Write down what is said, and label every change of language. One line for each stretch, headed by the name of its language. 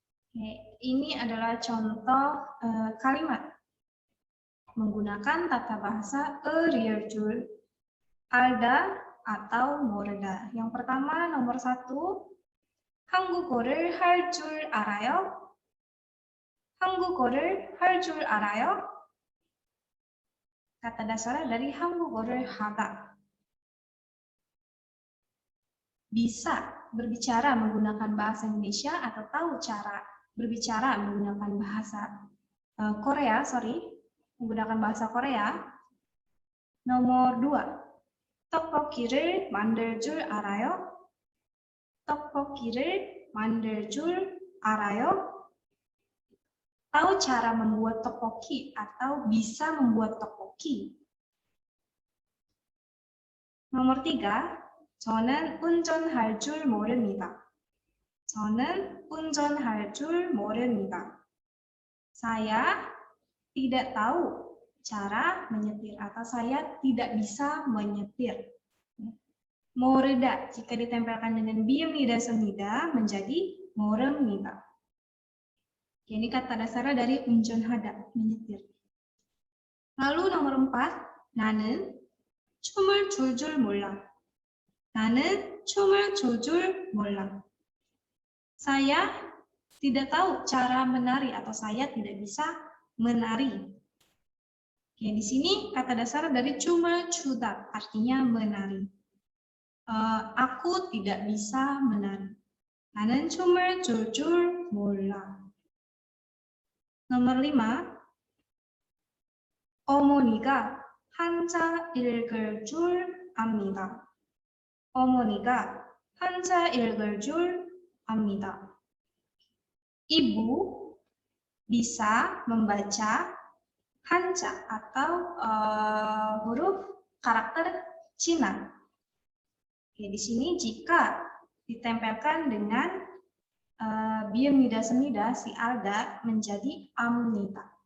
Indonesian: Oke, ini adalah contoh kalimat menggunakan tata bahasa a real
Korean: 줄 알다
Indonesian: atau 모르다. Yang pertama, nomor 1,
Korean: 한국어를 할 줄 알아요? 한국어를 할 줄 알아요?
Indonesian: Kata dasarnya dari
Korean: 한국어를 하다.
Indonesian: Bisa berbicara menggunakan bahasa Indonesia atau tahu cara berbicara menggunakan bahasa Korea, menggunakan bahasa Korea. Nomor 2.
Korean: 떡볶이를 만들 줄 알아요? 떡볶이를 만들 줄 알아요?
Indonesian: Tahu cara membuat tteokbokki atau bisa membuat tteokbokki. Nomor 3,
Korean: 저는 운전할 줄 모릅니다. 저는 운전할 줄 모릅니다.
Indonesian: Saya tidak tahu cara menyetir atau saya tidak bisa menyetir. 모르다 jika ditempelkan dengan biemnida semnida menjadi 모릅니다. Ini kata dasarnya dari 운전하다, menyetir. Lalu nomor 4,
Korean: 나는 춤을 출 줄 몰라. 나는 춤을 출 줄 몰라.
Indonesian: Saya tidak tahu cara menari atau saya tidak bisa menari. Oke, di sini kata dasar dari
Korean: 춤을 추다
Indonesian: artinya menari. Aku tidak bisa menari.
Korean: 나는 춤을 출 줄 몰라.
Indonesian: Nomor 5.
Korean: 어머니가 한자 읽을 줄 압니다. 어머니가 한자 읽을 줄 압니다.
Indonesian: Ibu bisa membaca Hanja atau huruf karakter Cina. Oke, di sini jika ditempelkan dengan biemnida semnida si alda menjadi amnita.